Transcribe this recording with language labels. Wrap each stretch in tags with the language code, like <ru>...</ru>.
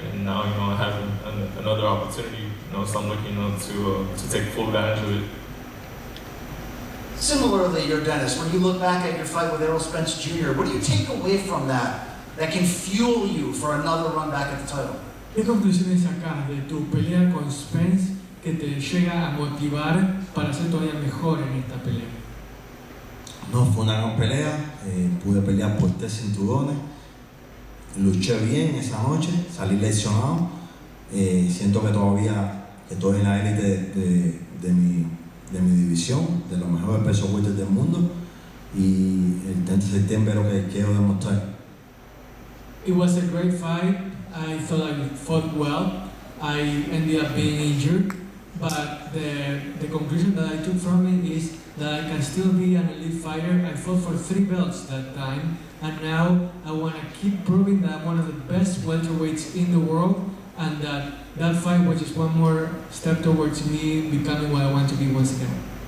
<en>And now, I have another opportunity, so I'm looking, to take full advantage of it. Similarly, Yordenis, when you look back at your fight with Errol Spence Jr., what do you take away from that can fuel you for another run back at the title?</en> <es>¿Qué conclusiones sacas de tu pelea con Spence que te llega a motivar para ser todavía mejor en esta pelea? No, fue una gran pelea, pude pelear por 3 cinturones, luché bien esa noche, salí lesionado, siento que todavía estoy en la élite de mi división, de los mejores pesos welter del mundo, y el 30 de septiembre es lo que quiero demostrar.</es> <en>It was a great fight. I thought I fought well. I ended up being injured, but the conclusion that I took from it is that I can still be an elite fighter. I fought for 3 belts that time, and now I want to keep proving that I'm one of the best welterweights in the world, and that fight was just one more step towards me becoming what I want to be once again.</en>